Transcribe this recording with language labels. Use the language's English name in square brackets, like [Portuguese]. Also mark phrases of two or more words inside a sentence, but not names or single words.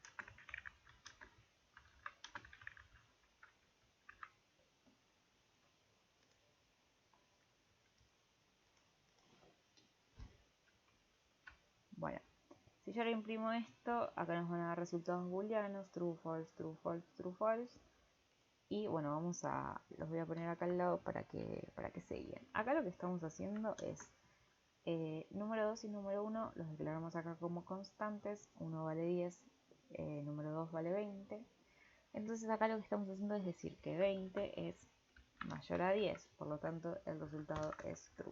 [Spanish] Bueno, si yo le imprimo esto, acá nos van a dar resultados booleanos, [English] true, false, true, false, true, false. [Spanish] Y bueno, los voy a poner acá al lado para que se guíen. Acá lo que estamos haciendo es número 2 y número 1 los declaramos acá como constantes. 1 vale 10, número 2 vale 20. Entonces acá lo que estamos haciendo es decir que 20 es mayor a 10, por lo tanto el resultado es true.